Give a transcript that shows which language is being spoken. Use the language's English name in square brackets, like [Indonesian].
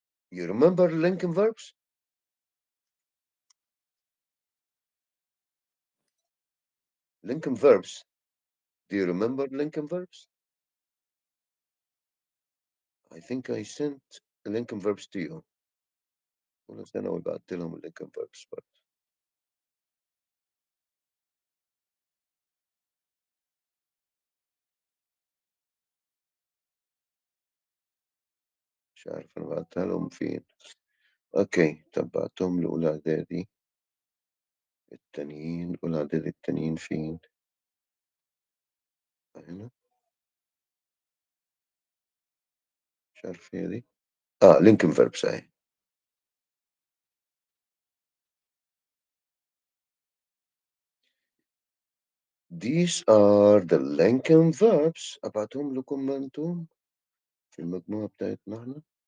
[English] You remember linking verbs? Linking verbs. Do you remember linking verbs? I think I sent linking verbs to you. [Arabic] بس أنا وبعت لهم اللينك فيربس برضه. مش عارف أنا بعتها لهم فين. أوكي، طب بعتهم لأولى إعدادي التانيين. أولى إعدادي التانيين فين؟ هنا. مش عارف هي دي. لينكن فيربس أهي. [English] These are the Lincoln verbs. [Arabic] أبعتهم لكم أنتم في المجموعة بتاعتنا احنا.